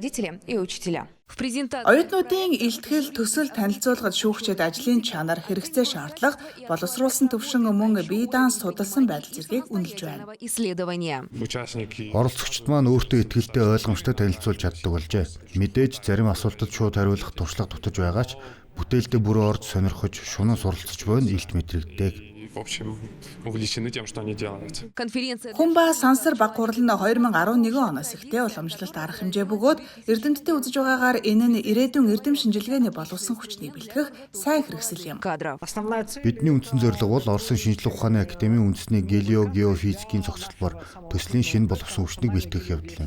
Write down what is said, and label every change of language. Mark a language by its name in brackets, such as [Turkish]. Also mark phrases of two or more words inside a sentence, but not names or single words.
[Mongolian] Оюутнуудын илтгэл төсөл танилцуулгад шүүгчид ажлын чанар, хэрэгцээ шаардлага, боловсруулсан төвшин мөн бие даанч судалсан байдал зэргийг үнэлж байна. Оролцогчид маань өөртөө итгэлтэй ойлгомжтой танилцуулж чаддаг болжээ. Мэдээж зарим асуултад шууд хариулах туршлага дутаж байгаа ч бүтээлдээ бүрөө орж сонирхож, шунан суралцж буйн илт мэдрэгддэг. [Russian] в общем, увлечены тем, что они делают. [Mongolian] Хүн ба сансар баг хурал нь 2011 оноос ихтэй уламжлалт арга хэмжээ бөгөөд Эрдэмтдийн үзэж байгаагаар энэ нь ирээдүйн эрдэм шинжилгээний боловсон хүчнийг бэлтгэх сайн хэрэгсэл юм. Бидний үндсэн зорилго бол Оросын шинжлэх ухааны академийн үндэсний геофизикийн зохицолбоор төслийн шинэ боловсон хүчнийг бэлтгэх явдал юм.